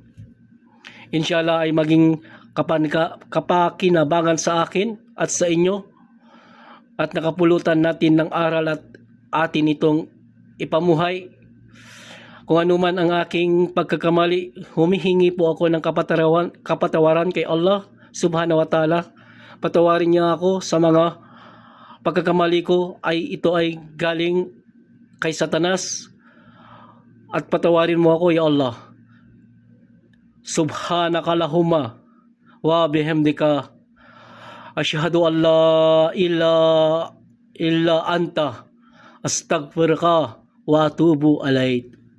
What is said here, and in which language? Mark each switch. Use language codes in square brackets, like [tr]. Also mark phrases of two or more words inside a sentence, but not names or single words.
[tl] Inshallah ay maging kapakinabangan sa akin at sa inyo at nakapulutan natin ng aral at atin itong ipamuhay. Kung ano man ang aking pagkakamali, humihingi po ako ng kapatawaran kay Allah [ar] سبحانه وتعالى. [tl] Patawarin niya ako sa mga pagkakamali ko ito ay galing kay Satanas. At patawarin mo ako, ya Allah. [ar] سبحانك اللهم وبحمدك أشهد أن لا إله إلا أنت أستغفرك وأتوب إليك.